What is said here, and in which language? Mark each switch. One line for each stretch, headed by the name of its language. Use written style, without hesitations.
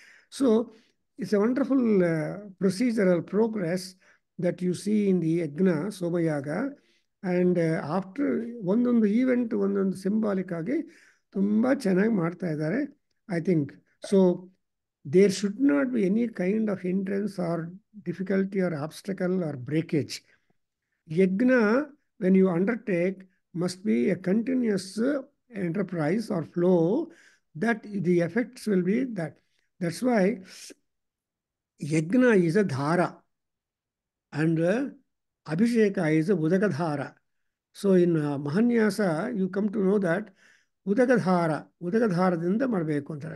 English: So it's a wonderful procedural progress that you see in the Yagna, Somayaga. And after
Kannada: ಒಂದೊಂದು event ಒಂದೊಂದು symbolic ಆಗಿ ತುಂಬ ಚೆನ್ನಾಗಿ ಮಾಡ್ತಾ ಇದ್ದಾರೆ,
English: I think. So there should not be any kind of hindrance or difficulty or obstacle or breakage. Yagna, when you undertake, must be a continuous enterprise or flow, that the effects will be that. That's why Yagna is a dhara. and Abhisheka is Udagadhara. So in Mahanyasa, you come to know that Udagadharadinda
Kannada: ಮಾಡಬೇಕು ಅಂತಾರೆ.